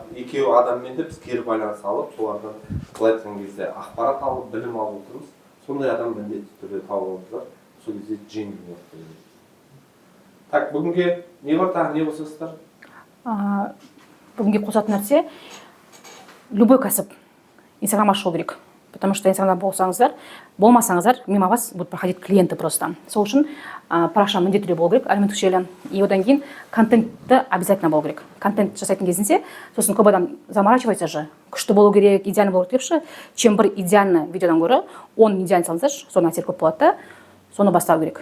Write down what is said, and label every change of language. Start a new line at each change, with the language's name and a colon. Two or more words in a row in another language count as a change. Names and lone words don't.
Kazakh: Екеуі адаммен де біз кері байланыс алып, солардан былай айтқан кезде ақпарат алып, білім алып отырмыз. Сондай адам міндетті түрде тауып алыңыздар. Сол кезде жеңіл болады. Так, бүгінге не бар, тағы не қосасыздар? Бүгінге қосатын нәрсе, любой кәсіп инстаграм ашу керек.
Russian: Потому что
Kazakh: инстаграмда болмасаңыздар,
Russian: мимо вас будут проходить клиенты просто.
Kazakh: Сол үшін парақша міндетті түрде болу керек, әлеуметтік желі. И одан кейін контентті обязательно болу керек. Контент жасайтын кезінде, сосын көп адам заморачивается же, күшті болу керек, идеально болу керек депші. Чем бір идеальный видеодан гөрі, 10 идеально салыңыздаршы, соның әсері көп болады да, соны бастау керек.